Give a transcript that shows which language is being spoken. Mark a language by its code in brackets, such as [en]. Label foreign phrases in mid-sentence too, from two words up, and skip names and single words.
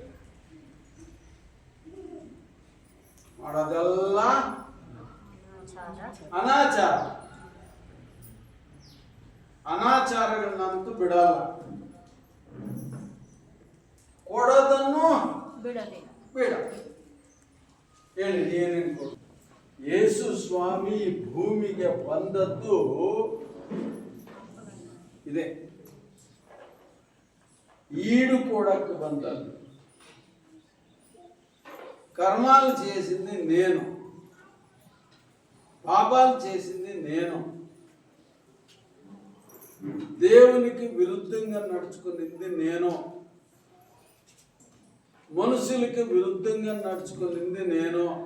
[kn] ಮಾಡೋದೆಲ್ಲ ಅನಾಚಾರಗಳನ್ನಂತೂ ಬಿಡಲ್ಲ, ಕೊಡೋದನ್ನು ಬಿಡ. ಹೇಳಿ ಏನೇನು ಕೊಡು. ಯೇಸು ಸ್ವಾಮಿ ಭೂಮಿಗೆ ಬಂದದ್ದು ಇದೆ, [te] ఈడు కూడకు బంధాలు. కర్మాలు చేసింది నేను, పాపాలు చేసింది నేను, దేవునికి విరుద్ధంగా నడుచుకునింది నేను, మనుషులకి విరుద్ధంగా నడుచుకునింది నేను,